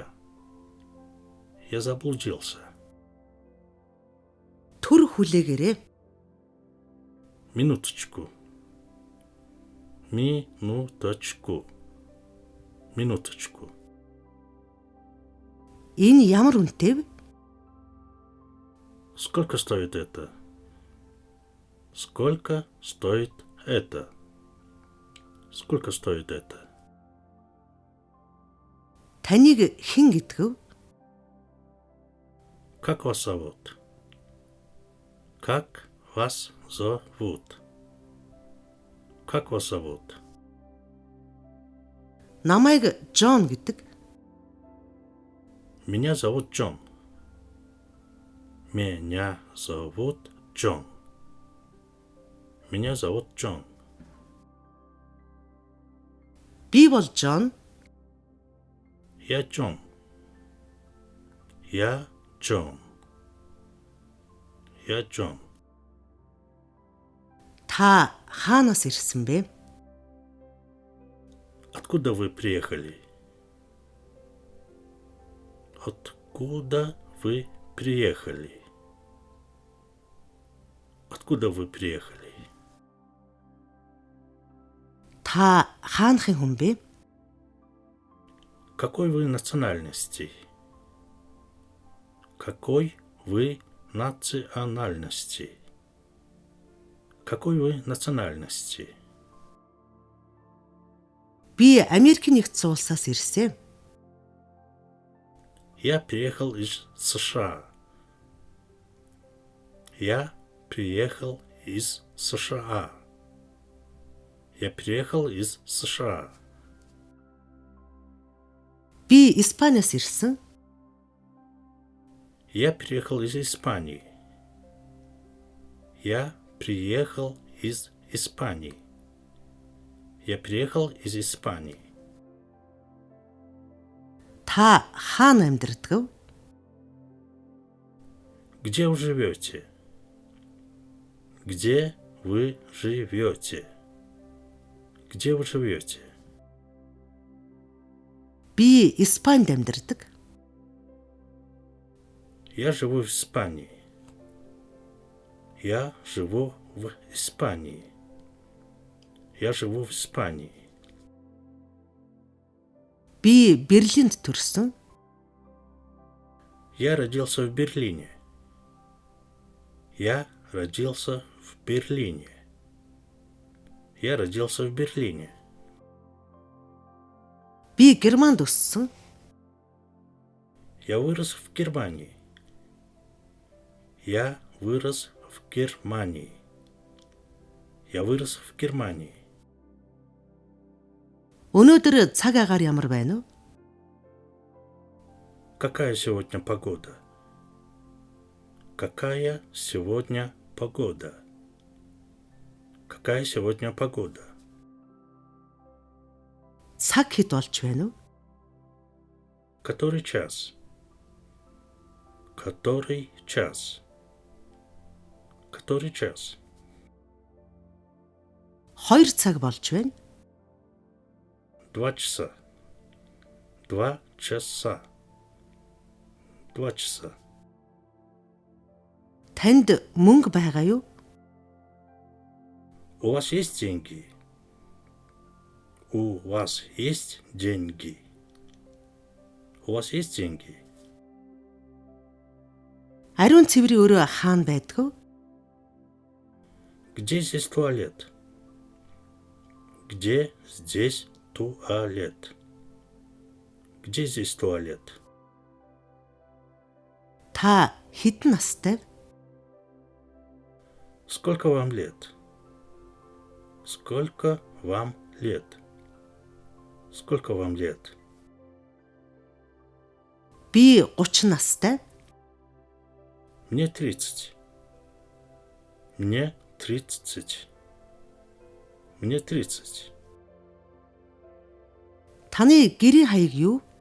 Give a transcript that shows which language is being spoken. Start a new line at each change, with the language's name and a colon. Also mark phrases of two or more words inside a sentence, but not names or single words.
Russian: Я заблудился.
Mongolian: Төр хүлээгээрэй.
Russian: Минуточку. Минуточку. Минуточку.
Mongolian: Энэ ямар үнэтэй вэ?
Russian: Сколько стоит это? Сколько стоит это? Сколько стоит это?
Mongolian: Таныг хэн гэдэг вэ?
Russian: Как вас зовут? Как вас зовут? Как вас зовут?
Mongolian: намайг Джон гэдэг.
Russian: Меня зовут Джон. Меня зовут Джон. Меня зовут Джон.
Mongolian: Би бол Джон.
Russian: Я Джон. Я Джон. Я Джон.
Mongolian: Та хаанаас ирсэн бэ?
Russian: Откуда вы приехали? Откуда вы приехали? Откуда вы приехали?
Mongolian: Та хаанхын хүн бэ?
Russian: Какой вы национальности? Какой вы национальности? Какой вы национальности?
Mongolian: Би Америкийн нэгдсэн улсаас ирсэн.
Russian: Я приехал из США. Я приехал из США. Я приехал из США.
Mongolian: Би Испаниас ирсэн.
Russian: Я приехал из Испании. Я приехал из Испании. Я приехал из Испании.
Mongolian: Та хаана амьдардаг?
Russian: Где вы живете? Где вы живете? Где вы живете?
Mongolian: Би Испанид амьдардаг.
Russian: Я живу в Испании. Я живу в Испании. Я живу в Испании.
Mongolian: Би Берлинд төрсөн.
Russian: Я родился в Берлине. Я родился в Берлине. Я родился в Берлине.
Mongolian: Би Германд өссөн.
Russian: Я вырос в Германии. Я вырос в Германии. Я вырос в Германии.
Mongolian: Өнөөдөр цаг агаар ямар байна вэ?
Russian: Какая сегодня погода? Какая сегодня погода? Какая сегодня погода?
Mongolian: Цаг хэд болж байна вэ?
Russian: Который час? Который час? Который час?
Mongolian: 2 цаг болж байна.
Russian: 2 часа. 2 часа. 2 часа.
Mongolian: Танд мөнгө байгаа юу?
Russian: У вас есть деньги? У вас есть деньги? У вас есть деньги?
Mongolian: Ариун цэврийн өрөө хаана байдаг вэ?
Russian: Где здесь туалет? Где здесь туалет? Где здесь туалет?
Mongolian: Та хэдэн настай вэ?
Russian: Сколько вам лет? Сколько вам лет? Сколько вам лет?
Mongolian: Би 30 настай.
Russian: Мне 30. Мне 30. Мне 30.
Mongolian: Таны гэрийн хаяг юу?